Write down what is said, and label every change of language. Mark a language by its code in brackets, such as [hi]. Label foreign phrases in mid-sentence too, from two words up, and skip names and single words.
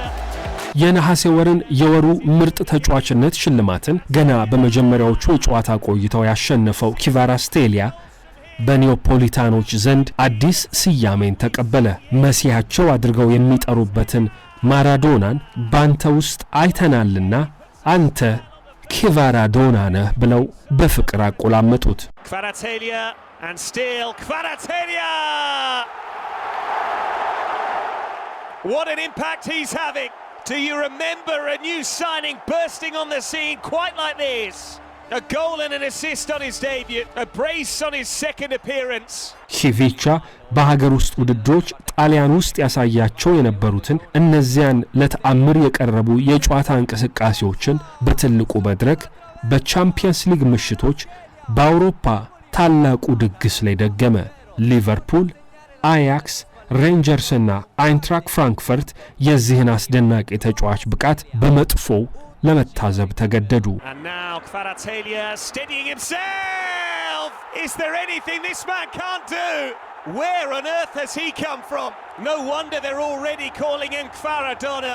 [am] የነሐሴ ወርን የወሩ ምርጥ ተጫዋችነት ሽልማትን ገና በመጀመሪያዎቹ የጨዋታ ቆይታው ያሸነፈው ኪቫራስቴሊያ በኒዮፖሊታኖች ዘንድ አዲስ ስያሜን ተቀበለ። መሲያቸው አድርገው የሚጠሩበትን ማራዶናን ባንተ ውስጥ አይተናልና አንተ ኪቫራዶና ነህ ብለው በፍቅር አቆላመጡት። [en] Kvaratskhelia and still Kvaratskhelia! What an impact he's having! Do you remember a new signing bursting on the scene quite like this? A goal and an assist on his debut, a brace on his second appearance. [am] ኪቪቻ በሀገር ውስጥ ውድድሮች ጣሊያን ውስጥ ያሳያቸው የነበሩትን እነዚያን ለተአምር የቀረቡ የጨዋታ እንቅስቃሴዎችን በትልቁ መድረክ በቻምፒየንስ ሊግ ምሽቶች በአውሮፓ ታላቁ ድግስ ላይ ደገመ። ሊቨርፑል፣ አያክስ፣ ሬንጀርስና አይንትራክ ፍራንክፈርት የዚህን አስደናቂ ተጫዋች ብቃት በመጥፎው ለመታዘብ ተገደዱ። [en] And now Kvaratskhelia steadying himself. Is there anything this man can't do? Where on earth has he come from? No wonder they're already calling him Kvaradona.